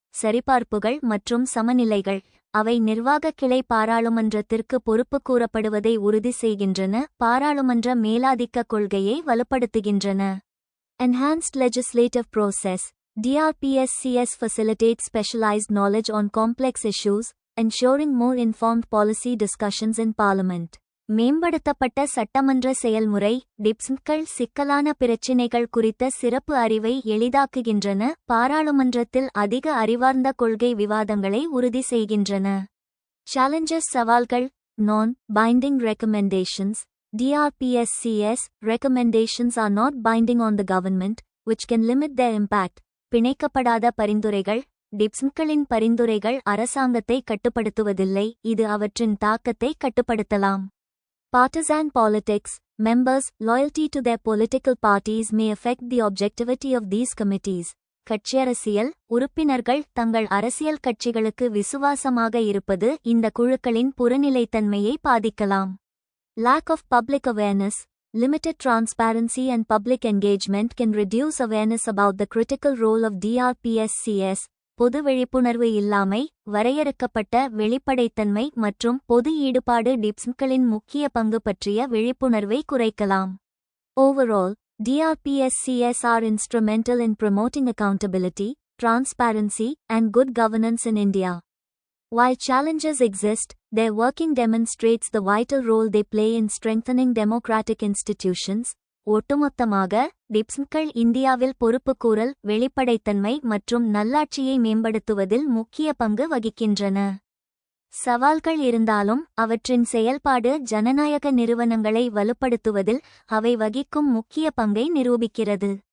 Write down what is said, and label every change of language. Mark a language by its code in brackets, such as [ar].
[ta] சரிபார்ப்புகள் மற்றும் சமநிலைகள். அவை நிர்வாக கிளை பாராளுமன்றத்திற்கு பொறுப்பு கூறப்படுவதை உறுதி செய்கின்றன, பாராளுமன்ற மேலாதிக்க கொள்கையை வலுப்படுத்துகின்றன. [en] Enhanced legislative process. DRPSCS facilitates specialized knowledge on complex issues, ensuring more informed policy discussions in Parliament. [ta] மேம்படுத்தப்பட்ட சட்டமன்ற செயல்முறை. டிப்ஸ்கள் சிக்கலான பிரச்சினைகள் குறித்த சிறப்பு அறிவை எளிதாக்குகின்றன, பாராளுமன்றத்தில் அதிக அறிவார்ந்த கொள்கை விவாதங்களை உறுதி செய்கின்றன. [en] Challenges [ta] சவால்கள். [en] Non-binding recommendations. DRPSCS recommendations are not binding on the government, which can limit their impact. [ta] பிணைக்கப்படாத பரிந்துரைகள். டிப்ஸ்களின் பரிந்துரைகள் அரசாங்கத்தை கட்டுப்படுத்துவதில்லை, இது அவற்றின் தாக்கத்தை கட்டுப்படுத்தலாம். [en] Partisan politics. Members' loyalty to their political parties may affect the objectivity of these committees. [ta] கட்சியரசியல் உறுப்பினர்கள் தங்கள் அரசியல் கட்சிகளுக்கு விசுவாசமாக இருப்பது இந்த குழுக்களின் புறநிலைத்தன்மையை பாதிக்கலாம். [en] Lack of public awareness, limited transparency and public engagement can reduce awareness about the critical role of DRPSCS. [ta] பொது விழிப்புணர்வு இல்லாமை, வரையறுக்கப்பட்ட வெளிப்படைத்தன்மை மற்றும் பொது ஈடுபாடு டிப்ஸ்களின் முக்கிய பங்கு பற்றிய விழிப்புணர்வை குறைக்கலாம். [en] Overall, DRPSCS are instrumental in promoting accountability, transparency, and good governance in India. While challenges exist, their working demonstrates the vital role they play in strengthening democratic institutions. [ta] ஒட்டுமொத்தமாக, டிப்ஸ்கள் இந்தியாவில் பொறுப்புக்கூறல், வெளிப்படைத்தன்மை மற்றும் நல்லாட்சியை மேம்படுத்துவதில் முக்கிய பங்கு வகிக்கின்றன. சவால்கள் இருந்தாலும் அவற்றின் செயல்பாடு ஜனநாயக நிறுவனங்களை வலுப்படுத்துவதில் அவை வகிக்கும் முக்கிய பங்கை நிரூபிக்கிறது.